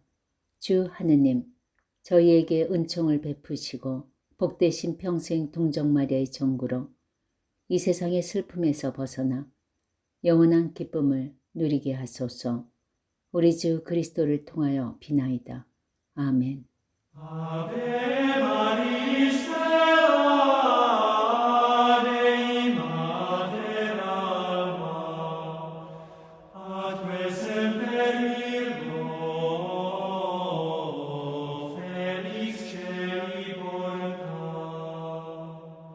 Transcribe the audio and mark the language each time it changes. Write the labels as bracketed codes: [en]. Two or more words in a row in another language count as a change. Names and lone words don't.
[ko] 주 하느님, 저희에게 은총을 베푸시고 복되신 평생 동정마리아의 정구로 이 세상의 슬픔에서 벗어나 영원한 기쁨을 누리게 하소서. 우리 주 그리스도를 통하여 비나이다. 아멘. [la] Ave Maris Dei Mater Alma, atque semper Virgo, felix celi porta.